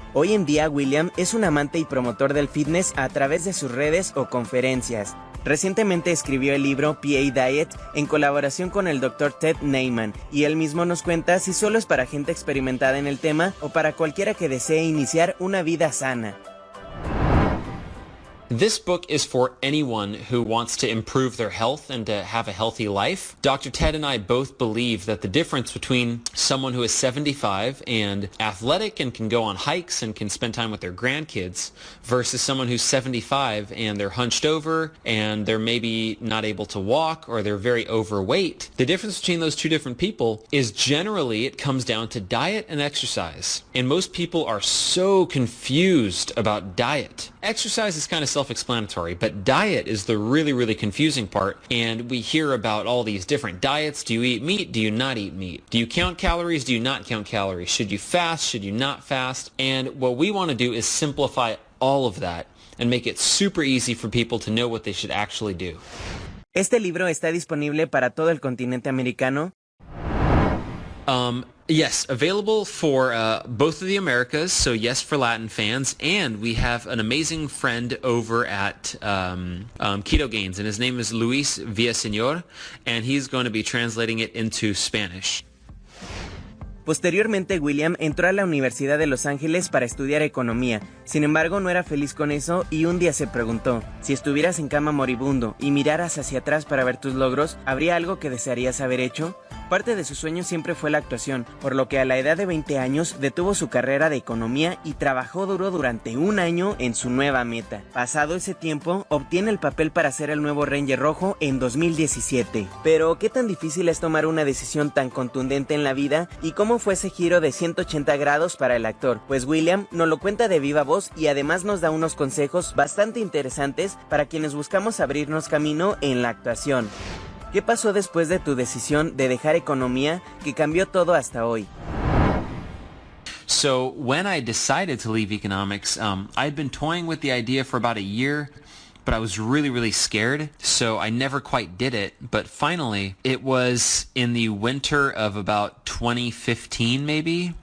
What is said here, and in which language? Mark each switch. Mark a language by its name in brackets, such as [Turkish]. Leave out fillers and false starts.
[Spanish] Hoy en día, William es un amante y promotor del fitness a través de sus redes o conferencias. Recientemente escribió el libro PA Diet en colaboración con el Dr. Ted Naiman, y él mismo nos cuenta si solo es para gente experimentada en el tema o para cualquiera que desee iniciar una vida sana. [English] This book is for anyone who wants to improve their health and to have a healthy life. Dr. Ted and I both believe that the difference between someone who is 75 and athletic and can go on hikes and can spend time with their grandkids versus someone who's 75 and they're hunched over and they're maybe not able to walk or they're very overweight. The difference between those two different people is generally it comes down to diet and exercise. And most people are so confused about diet. Exercise is kind of self-explanatory, but diet is the really confusing part, and we hear about all these different diets. Do you eat meat? Do you not eat meat? Do you count calories? Do you not count calories? Should you fast? Should you not fast? And what we want to do is simplify all of that and make it super easy for people to know what they should actually do. [Spanish] Este libro está disponible para todo el continente americano. [English] Yes, available for both of the Americas, so yes for Latin fans, and we have an amazing friend over at Keto Gains, and his name is Luis Villaseñor, and he's going to be translating it into Spanish. [Spanish] Posteriormente, William entró a la Universidad de Los Ángeles para estudiar economía. Sin embargo, no era feliz con eso y un día se preguntó, si estuvieras en cama moribundo y miraras hacia atrás para ver tus logros, ¿habría algo que desearías haber hecho? Parte de su sueño siempre fue la actuación, por lo que a la edad de 20 años detuvo su carrera de economía y trabajó duro durante 1 año en su nueva meta. Pasado ese tiempo, obtiene el papel para ser el nuevo Ranger Rojo en 2017. Pero, ¿qué tan difícil es tomar una decisión tan contundente en la vida y cómo fue ese giro de 180 grados para el actor? Pues William nos lo cuenta de viva voz y además nos da unos consejos bastante interesantes para quienes buscamos abrirnos camino en la actuación. ¿Qué pasó después de tu decisión de dejar economía que cambió todo hasta hoy? [English] So when I decided to leave economics, I'd been toying with the idea for about a year, but I was really, really scared, so I never quite did it. But finally, it was in the winter of about 2015, maybe?